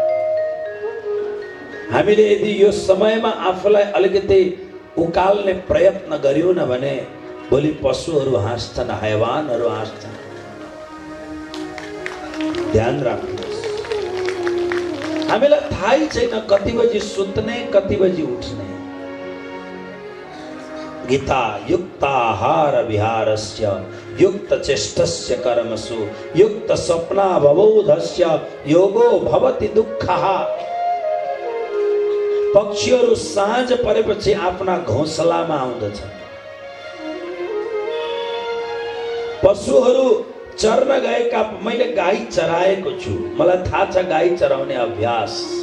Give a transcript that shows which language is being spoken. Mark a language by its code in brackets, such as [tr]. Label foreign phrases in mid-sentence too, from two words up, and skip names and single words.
[ne] हामीले यदि यो समयमा आफूलाई अलिकति उकाल्ने प्रयत्न गर्यौं न भने भोलि पशुहरू हाँस्छन्, हैवानहरू हाँस्छन्। ध्यान राख्नुहोस्। हामीलाई थाहै छैन कति बजी सुत्ने, कति बजी उठ्ने। [sa] गीता युक्ताहार विहारस्य युक्त चेष्टस्य कर्मसु युक्त स्वप्ना भवोधस्य योगो भवति दुःखः। [ne] पक्षीहरू साँझ परेपछि आफ्ना घोंसलामा आउँदछन्। पशुहरू चर्न गएका, मैले गाई चराएको छु, मलाई थाहा छ गाई चराउने अभ्यास।